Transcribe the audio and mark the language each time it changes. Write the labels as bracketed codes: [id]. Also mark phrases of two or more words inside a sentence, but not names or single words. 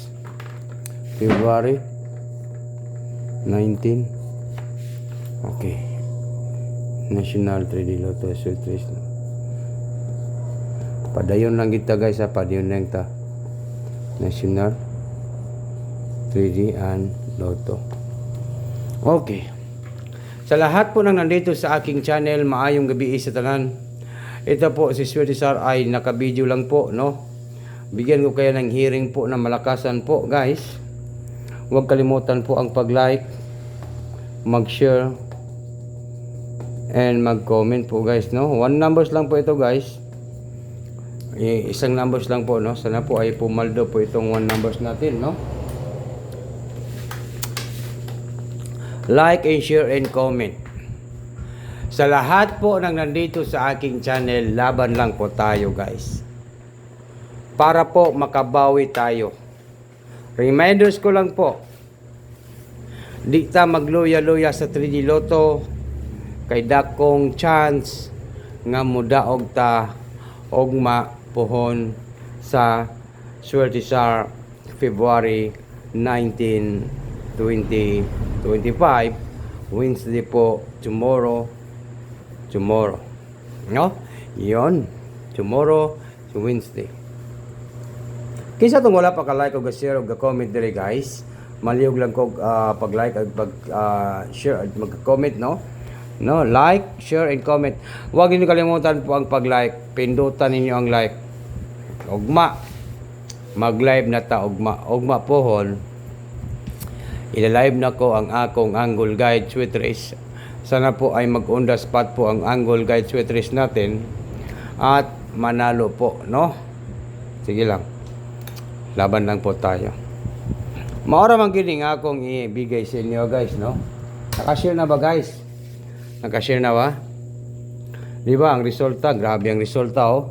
[en] February 19. Okay. National 3D Lotto Sweet Race. [ceb] Padayon lang kita guys ha. Padayon lang ta. [en] National 3D and Lotto. Okay. [tl] Sa lahat po nang nandito sa aking channel, [ceb] maayong gabi sa tanan. [tl] Ito po si Sweet Sar ay naka-video lang po no. Bigyan ko kayo ng hearing po na malakasan po guys. Huwag kalimutan po ang pag-like, mag-share and mag-comment po guys no. [en] One numbers [tl] lang po ito guys. Isang numbers lang po no. Sana po ay pumaldo po itong [en] one numbers [tl] natin no. [en] Like and share and comment. [tl] Sa lahat po nang nandito sa aking channel, laban lang po tayo guys. Para po makabawi tayo. [ceb] Reminders ko lang po. Di ta magluya-luya sa 3D Lotto. Kay dakong chance nga mudaog ta ogma pohon sa Swerte Sar February 19, 2025. [en] Wednesday po, tomorrow no? Yon tomorrow to Wednesday. [ceb] Kisa tong wala pa ka-like o ga-share o ga-comment dire guys. Maliyog lang ko pag-like at pag-share at mag-comment no? [en] No, like, share and comment. [tl] Huwag niyo kalimutan po ang pag-like. Pindutan ninyo ang like. [ceb] Ugma mag-live na ta ugma pohon. Ila-live na ko ang akong Angle Guide Sweet Race. [tl] Sana po ay mag- [en] on the spot [tl] po ang Angle Guide Sweet Race natin at manalo po, no? Sige lang. Laban lang po tayo. Maura man gini nga akong ibigay sa inyo guys, no? Nakashare na ba guys? Nakashare na ba? Di ba ang resulta? Grabe ang resulta oh.